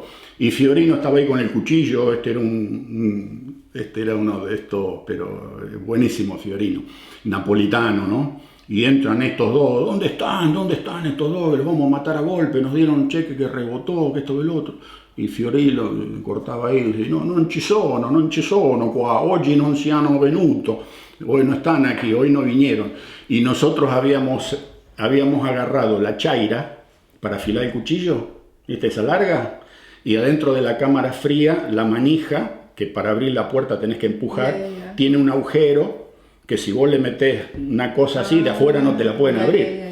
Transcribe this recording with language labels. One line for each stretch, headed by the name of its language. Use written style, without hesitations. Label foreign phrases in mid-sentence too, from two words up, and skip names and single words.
Spanish: Y Fiorino estaba ahí con el cuchillo, este era uno de estos, pero buenísimo Fiorino, napolitano, ¿no? Y entran estos 2, ¿dónde están estos 2? Los vamos a matar a golpe, nos dieron un cheque que rebotó, que esto y el otro. Y Fiorino cortaba ahí y dice: no,
Italian: non ci sono qua, oggi non siano venuto,
Spanish: hoy no están aquí, hoy no vinieron. Y nosotros habíamos agarrado la chaira para afilar el cuchillo, ¿viste? Esa larga, y adentro de la cámara fría, la manija, que para abrir la puerta tenés que empujar, tiene un agujero que si vos le metés una cosa así, de afuera no te la pueden abrir.